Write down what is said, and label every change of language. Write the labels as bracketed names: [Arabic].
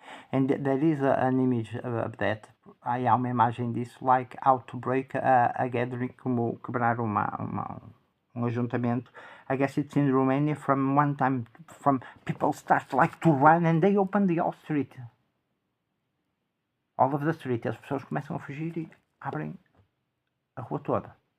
[English] And there is an image of that. [Portuguese] Há uma imagem disso, [English] like how to break a gathering, [Portuguese] como quebrar um ajuntamento. [English] I guess it's in Romania. From one time, people start like to run and they open the whole street. All of the street. [Portuguese] As pessoas começam a fugir e abrem a rua toda.